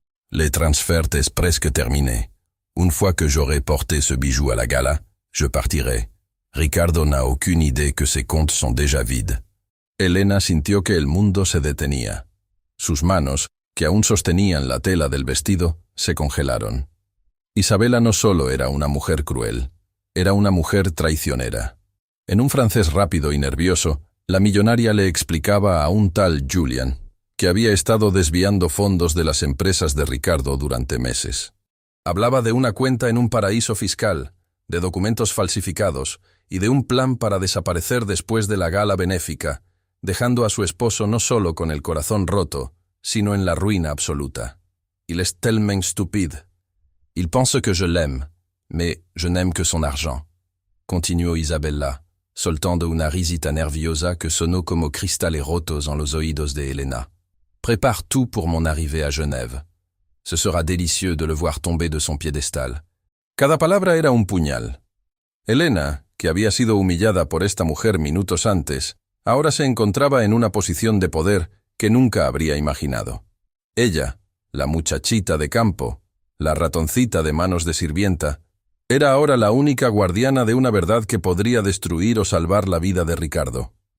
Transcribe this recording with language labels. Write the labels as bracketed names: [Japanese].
[French] «Le transfert est presque terminé. Une fois que j'aurai porté ce bijou à la gala, je partirai. Ricardo n'a aucune idée que ses comptes sont déjà vides». [Spanish] Elena sintió que el mundo se detenía. Sus manos, que aún sostenían la tela del vestido, se congelaron. Isabella no solo era una mujer cruel, era una mujer traicionera. En un francés rápido y nervioso, la millonaria le explicaba a un tal Julian, que había estado desviando fondos de las empresas de Ricardo durante meses. Hablaba de una cuenta en un paraíso fiscal, de documentos falsificados y de un plan para desaparecer después de la gala benéfica, dejando a su esposo no solo con el corazón roto, sino en la ruina absoluta. [French] «Il est tellement stupide. Il pense que je l'aime, mais je n'aime que son argent», [Spanish] continuó Isabella, soltando una risita nerviosa que sonó como cristales rotos en los oídos de Elena. [French] «Prépare tout pour mon arrivée à Genève. Ce sera délicieux de le voir tomber de son piédestal». [Spanish] Cada palabra era un puñal. Elena, que había sido humillada por esta mujer minutos antes, ahora se encontraba en una posición de poder que nunca habría imaginado. Ella, la muchachita de campo, la ratoncita de manos de sirvienta, era ahora la única guardiana de una verdad que podría destruir o salvar la vida de Ricardo.